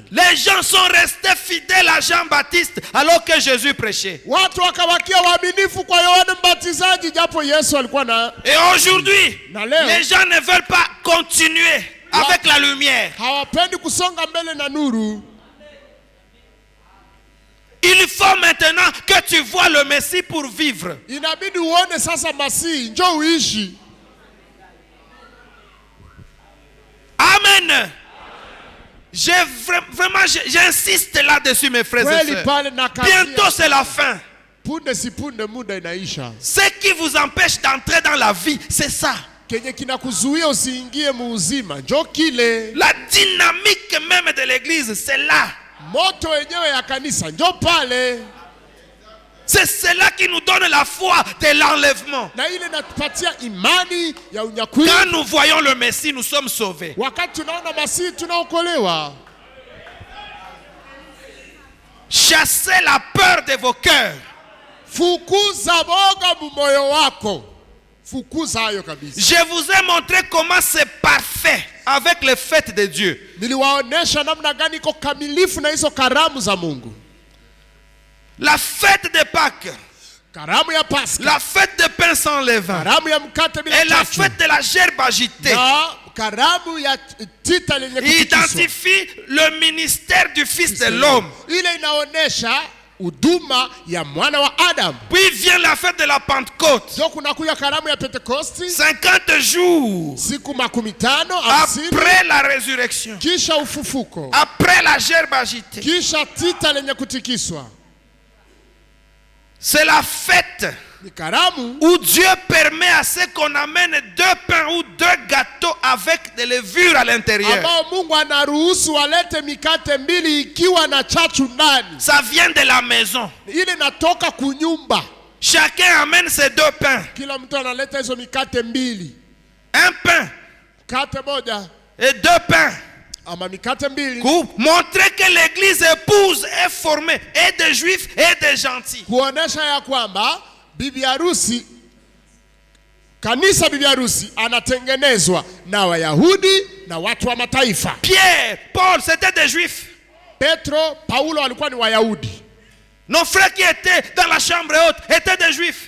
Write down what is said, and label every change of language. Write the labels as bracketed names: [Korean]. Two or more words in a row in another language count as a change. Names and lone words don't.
[French] Les gens sont restés fidèles à Jean-Baptiste alors que Jésus prêchait. [Swahili] Watu wakawakia waaminifu kwa Yohane Mbatizaji japo Yesu alikuwa na. [French] Et aujourd'hui, [Swahili] Na leo [French] les gens ne veulent pas continuer avec la lumière. [Swahili] hawapendi kusonga mbele na nuru. [French] Il faut maintenant que tu vois le Messie pour vivre. [Swahili] Inabidi uone sasa Masihi njoo uishi. [French] Amen. J'insiste là-dessus, mes frères et [Swahili] Kweli [French] sœurs. [Swahili] pale na kazia. [French] Bientôt c'est la fin. [Swahili] Punde si punde muda inaisha. [French] Ce qui vous empêche d'entrer dans la vie, c'est ça. [Swahili] Kenye kinakuzuia usiingie muuzima njo kile. [French] La dynamique même de l'église, c'est là. [Swahili] Moto wenyewe ya kanisa njo pale. [French] C'est cela qui nous donne la foi de l'enlèvement. [Swahili] Na ile natupatia imani ya unyakuzi. [French] Quand nous voyons le Messie, nous sommes sauvés. [Swahili] Wakati tunaona Masihi tunaokolewa. [French] Chassez la peur de vos cœurs. [Swahili] Fukuza boga mumoyo wako. Fukuza hayo kabisa. [French] Je vous ai montré comment c'est parfait avec les fêtes de Dieu. [Swahili] Niliwaonesha namna gani iko kamilifu na hizo karamu za Mungu. [French] La fête de Pâques, [Swahili] Karamu ya Pasaka, [French] la fête de pain sans levain [Swahili] karamu ya mkate bila [French] et la [Swahili] chachu, [French] fête de la gerbe agitée [Swahili] na karamu ya tita lenye kutikiswa. [French] identifie le ministère du Fils de l'homme. [Swahili] Ile inaonesha huduma ya mwana wa Adam. [French] Puis vient la fête de la Pentecôte. [Swahili] Ndio kunakuja karamu ya Pentekosti, [French] 50 jours [Swahili] siku 50, 50, [French] après la résurrection, [Swahili] kisha ufufuko, [French] après la gerbe agitée. [Swahili] kisha tita lenye kutikiswa. [French] C'est la fête [Swahili] Ni karamu [French] où Dieu permet à ce qu'on amène 2 pains ou 2 gâteaux avec des levures à l'intérieur. [Swahili] ambao Mungu anaruhusu walete mikate mbili ikiwa na chachu ndani. [French] Ça vient de la maison. [Swahili] Ile natoka kunyumba. [French] Chacun amène ses 2 pains. [Swahili] Kila mtu analeta hizo mikate mbili. [French] Un pain [Swahili] Mkate moja [French] et 2 pains. [Swahili] ama mikate mbili. [French] Pour montrer que l'église épouse est formée et de juifs et de gentils. [Swahili] Kuonesha ya kwamba bibi harusi, kanisa bibi harusi anatengenezwa na Wayahudi na watu wa mataifa. [French] Pierre, Paul, c'était des juifs. [Swahili] Petro, Paulo walikuwa ni Wayahudi. [French] Nos frères qui étaient dans la chambre haute étaient des juifs.